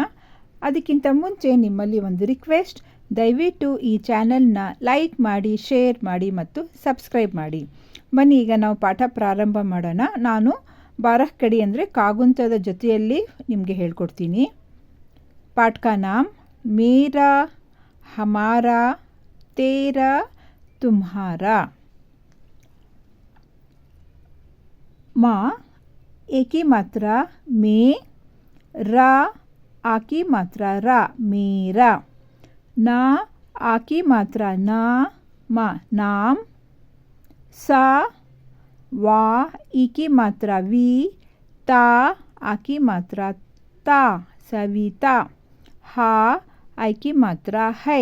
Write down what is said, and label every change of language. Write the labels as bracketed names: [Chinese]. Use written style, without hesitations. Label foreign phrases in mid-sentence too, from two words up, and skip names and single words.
[Kannada] ಅದಕ್ಕಿಂತ ಮುಂಚೆ ನಿಮ್ಮಲ್ಲಿ ಒಂದು ರಿಕ್ವೆಸ್ಟ್, ದಯವಿಟ್ಟು ಈ ಚಾನಲ್ನ ಲೈಕ್ ಮಾಡಿ, ಶೇರ್ ಮಾಡಿ ಮತ್ತು ಸಬ್ಸ್ಕ್ರೈಬ್ ಮಾಡಿ. ಬನ್ನಿ ಈಗ ನಾವು ಪಾಠ ಪ್ರಾರಂಭ ಮಾಡೋಣ. ನಾನು [Hindi] बारह खड़ी [Kannada] ಅಂದರೆ ಕಾಗುಂತದ ಜೊತೆಯಲ್ಲಿ ನಿಮಗೆ ಹೇಳ್ಕೊಡ್ತೀನಿ. [Hindi] पाठ का नाम मेरा, हमारा, तेरा, तुम्हारा. माँ एक ही मात्रा में, रा आ की मात्रा रा मेरा, ना आ की मात्रा ना माँ नाम, सा वा ई की मात्रा वी, ता आ की मात्रा ता सविता, हा आई की मात्रा है।